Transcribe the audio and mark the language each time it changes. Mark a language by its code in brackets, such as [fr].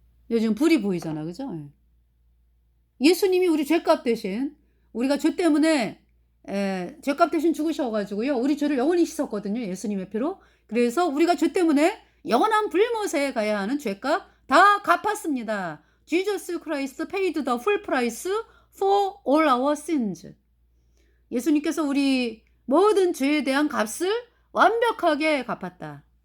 [ko] 요즘 불이 보이잖아. 그죠? 예. 예수님이 우리 죄값 대신 우리가 죄 때문에 죄값 대신 죽으셔 가지고요. 우리 죄를 영원히 씻었거든요. 예수님의 피로. 그래서 우리가 죄 때문에 영원한 불못에 가야 하는 죄값 다 갚았습니다. [en] Jesus Christ paid the full price for all our sins. [ko] 예수님께서 우리 모든 죄에 대한 값을 완벽하게 갚았다.